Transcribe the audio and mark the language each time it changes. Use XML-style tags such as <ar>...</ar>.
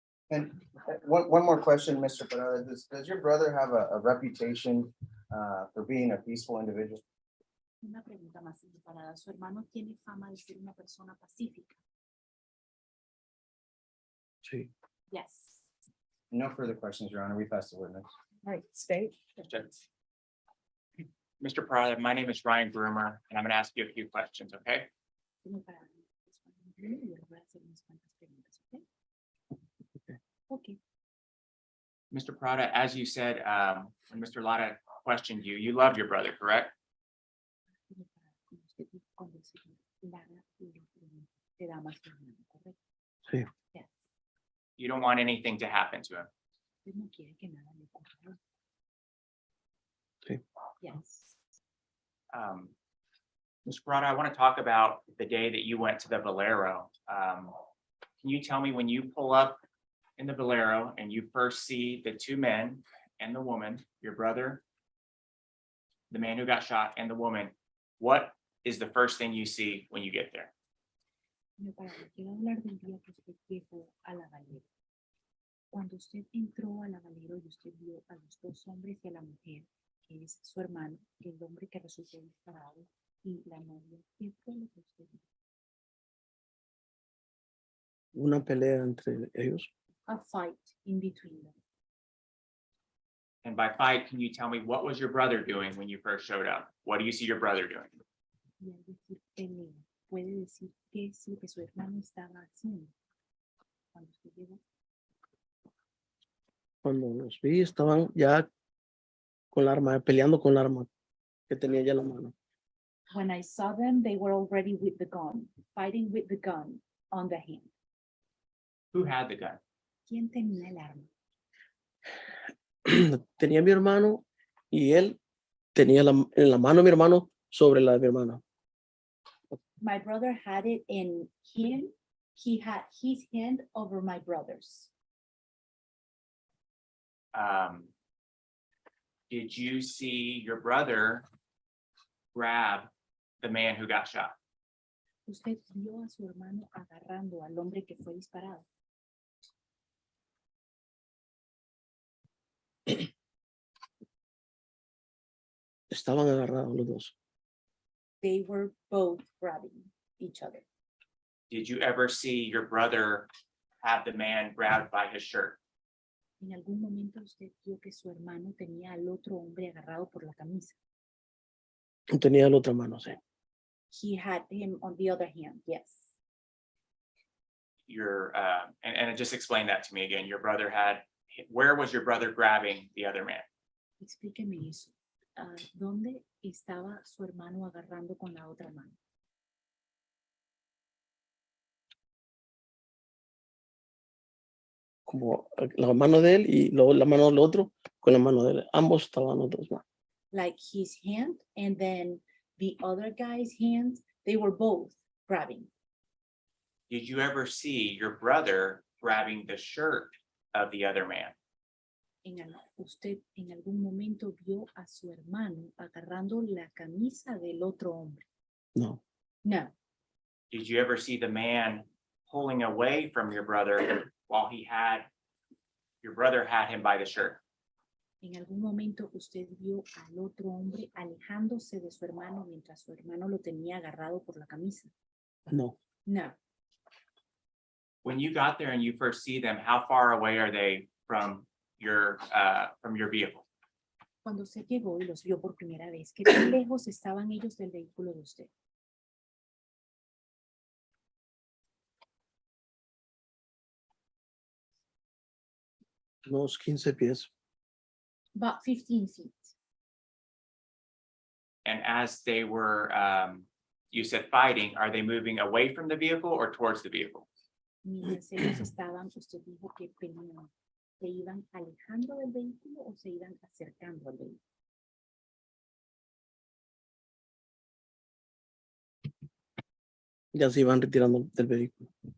<en>And one more question, Mr. Parada, does your brother have a reputation for being a peaceful individual?</en> <es>Una pregunta más, señor Parada. ¿Su hermano tiene fama de ser una persona pacífica? Sí.</es> <en>Yes. No further questions, Your Honor. We pass the witness. All right, state. Yes, Judge. Mr. Prada, my name is Ryan Groomer, and I'm going to ask you a few questions, okay?</en> <es>Señor Parada, yo le voy a hacer unas cuantas preguntas, ¿ok? Ok.</es> <en>Mr. Prada, as you said, when Mr. Lada questioned you, you love your brother, correct?</en> <es>Señor Parada, como usted dijo cuando el señor Lara le da más a su hermano, ¿correcto? Sí.</es> <en>Yes. You don't want anything to happen to him.</en> <es>Usted no quiere que nada le ocurra. Sí.</es> <en>Yes. Mr. Prada, I want to talk about the day that you went to the Valero. Can you tell me when you pull up in the Valero and you first see the two men and the woman, your brother, the man who got shot, and the woman, what is the first thing you see when you get there?</en> <es>Señor Parada, quiero hablar del día que usted llegó a la Valero. Cuando usted entró a la Valero y usted vio a los dos hombres y a la mujer, que es su hermano, el hombre que resultó disparado, y la novia, ¿qué fue lo que usted vio? Una pelea entre ellos.</es> <en>a fight in between them. And by fight, can you tell me what was your brother doing when you first showed up? What do you see your brother doing?</en> <es>Y al decir pelea, puede decir qué es lo que su hermano estaba haciendo cuando usted llegó. Cuando los vi, estaban ya con la arma, peleando con la arma que tenía ya en la mano.</es> <en>When I saw them, they were already with the gun, fighting with the gun on the hand. Who had the gun?</en> <es>¿Quién tenía el arma? Tenía mi hermano y él tenía en la mano de mi hermano sobre la de mi hermana.</es> <en>My brother had it in him. He had his hand over my brother's. Did you see your brother grab the man who got shot?</en> <es>Usted vio a su hermano agarrando al hombre que fue disparado. Estaban agarrados los dos.</es> <en>They were both grabbing each other. Did you ever see your brother have the man grabbed by his shirt?</en> <es>En algún momento usted vio que su hermano tenía al otro hombre agarrado por la camisa. Tenía la otra mano, sí.</es> <en>He had him on the other hand, yes. And just explain that to me again. Your brother had, where was your brother grabbing the other man?</en> <es>Explíqueme eso. ¿Dónde estaba su hermano agarrando con la otra mano? Como la mano de él y luego la mano del otro con la mano de él. Ambos estaban los dos manos.</es> <en>Like his hand and then the other guy's hand, they were both grabbing. Did you ever see your brother grabbing the shirt of the other man?</en> <es>Usted en algún momento vio a su hermano agarrando la camisa del otro hombre. No.</es> <en>No. Did you ever see the man pulling away from your brother while your brother had him by the shirt?</en> <es>En algún momento usted vio al otro hombre alejándose de su hermano mientras su hermano lo tenía agarrado por la camisa. No.</es> <en>No. When you got there and you first see them, how far away are they from your vehicle?</en> <es>Cuando usted llegó y los vio por primera vez, ¿qué tan lejos estaban ellos del vehículo de usted? Unos 15 pies.</es> <en>About 15 feet. And as they were, you said fighting, are they moving away from the vehicle or towards the vehicle?</en> <es>Mientras ellos estaban, usted dijo que peleaban. ¿Se iban alejando del vehículo o se iban acercando al vehículo? Ya se iban retirando del vehículo.</es>